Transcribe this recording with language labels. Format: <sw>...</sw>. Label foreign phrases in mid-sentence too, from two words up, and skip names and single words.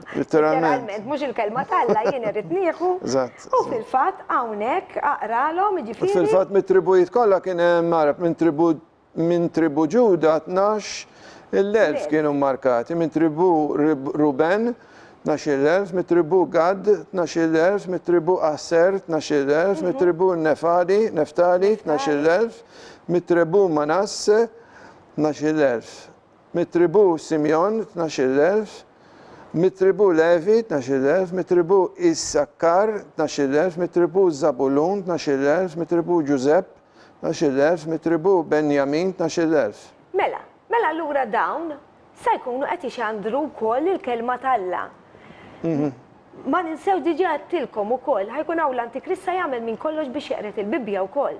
<mt>Litteralment mhux il-kelma talla jien irrid nieħu. U fil-fatt hawnhekk aqralhom jiġifieri. Fil-fatt mit-tribujiet kollha kien hemm marab minn tribu Ġuda 12,000 kienu markati, minn tribu Ruben 12,000, mit-tribu Gad 12,000, mit-tribu Asser 12,000, mit-tribu Neftali 12,000, mit-tribu Manasse 12,000, mit-tribu Simjon 12,000, mit-tribu Levi 12,000, mit-tribu Issakkar 12,000, mit-tribu Zabulun 12,000, mit-tribu Ġużepp 12,000, mit-tribu Benjamin 12,000. Mela allura dawn se jkunu qed ixandru wkoll il-kelma talla. Ma ninsew diġà għattilkom ukoll ħajkun hawn l-Antikrist se jagħmel minn kollox biex jeqret il-Bibbja wkoll.</mt>